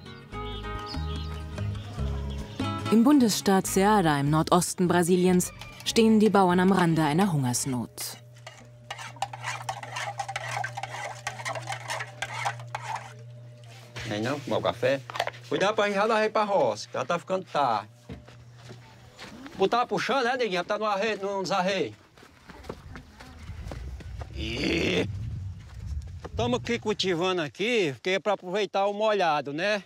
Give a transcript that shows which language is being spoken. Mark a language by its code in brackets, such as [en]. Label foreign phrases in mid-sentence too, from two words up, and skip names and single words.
[de] Im Bundesstaat Ceará im Nordosten Brasiliens stehen die Bauern am Rande einer Hungersnot. [pt] Não, tomar o café. Cuidado pra gente já dar pra roça, que ela tá ficando tarde. Botar puxando, né, neguinho? Tá no desarreio. E estamos aqui cultivando aqui, porque é para aproveitar o molhado, né?